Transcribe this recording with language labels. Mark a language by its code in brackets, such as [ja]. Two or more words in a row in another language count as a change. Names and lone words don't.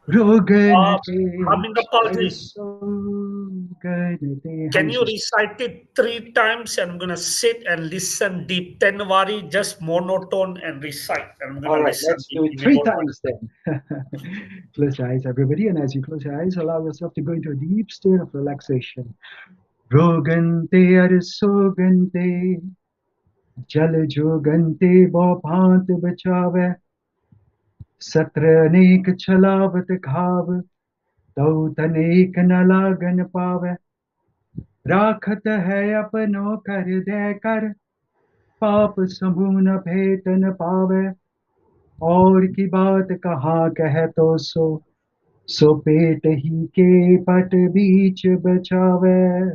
[en] Can you recite it 3 times? I'm going to sit and listen deep. 10 wari, just monotone and recite. All right, let's do it 3 times then. Close your eyes, everybody. And as you close your eyes, allow yourself to go into a deep state of relaxation. [bra] रोगंते अरसोगंते, जल जोगंते बोपंत बचावे, सत्र अनेक चलावत खाव, तऊ तनेक न लागन पावे. राखत है अपनों कर दे कर, पाप समूह न भेट न पावे, और की बात कहाँ कह तो सो पेट ही के पट बीच बचावे.